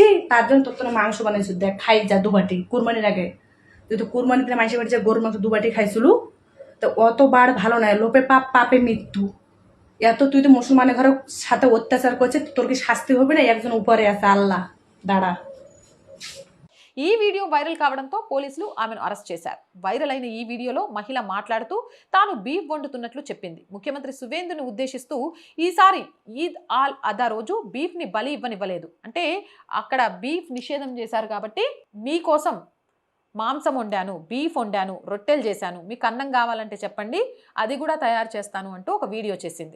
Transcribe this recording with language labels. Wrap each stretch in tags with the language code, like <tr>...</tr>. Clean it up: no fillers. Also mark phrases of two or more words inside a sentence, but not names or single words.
<bn>তার জন্য তোর তো মাংস বানাইছো। দেখ, খাই যা 2 বাটি কুরবানির আগে। তুই তো কুরবানি দিনে মানুষের বাড়ি যা গরুর মাংস 2 বাটি খাইছিল, তো অত বাড় ভালো নয়। লোপে পাপ পাপে মৃত্যু। এত তুই তো মুসলমানের ঘরের সাথে অত্যাচার করছে, তোর কি শাস্তি হবে না? একজন উপরে আছে, আল্লাহ দাঁড়া।</bn> <te>ఈ వీడియో వైరల్ కావడంతో పోలీసులు ఆమెను అరెస్ట్ చేశారు. వైరల్ అయిన ఈ వీడియోలో మహిళ మాట్లాడుతూ తాను బీఫ్ వండుతున్నట్లు చెప్పింది. ముఖ్యమంత్రి సువేందుని ఉద్దేశిస్తూ ఈసారి ఈద్ ఆల్ అదా రోజు బీఫ్ ని బలి ఇవ్వనివ్వలేదు. అంటే అక్కడ బీఫ్ నిషేధం చేశారు కాబట్టి మీకోసం మాంసం వండాను, బీఫ్ వండాను, రొట్టెలు చేశాను, మీకు అన్నం కావాలంటే చెప్పండి, అది కూడా తయారు చేస్తాను అంటూ ఒక వీడియో చేసింది.</te>